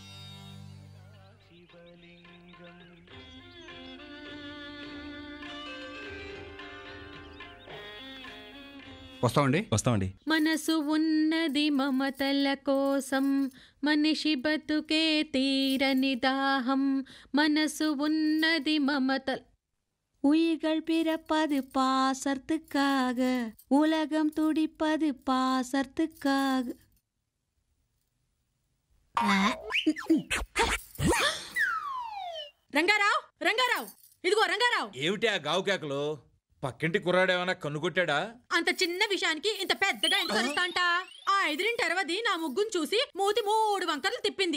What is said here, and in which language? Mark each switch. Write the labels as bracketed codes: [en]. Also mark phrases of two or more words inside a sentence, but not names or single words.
[te] వస్తామండి. మనసు ఉన్నది మమతల కోసం, మనిషి బతుకే తీరని దాహం. మనసు ఉన్నది మమతల. [ta] உயிர்கள் பிறப்பது பாசத்துக்காக, உலகம் துடிப்பது பாசத்துக்காக. [te] రంగారావు, రంగారావు, ఇదిగో రంగారావు. ఏమిటి ఆ గావు కేకలు? పక్కింటి కుర్రాడేమన్నా కన్ను కొట్టాడా? అంత చిన్న విషయానికి ఇంత పెద్దగా ఎంత కలుస్తాంట? ఆ ఎదిరింటి అరవది నా ముగ్గును చూసి మూతి 3 వంకర్లు తిప్పింది.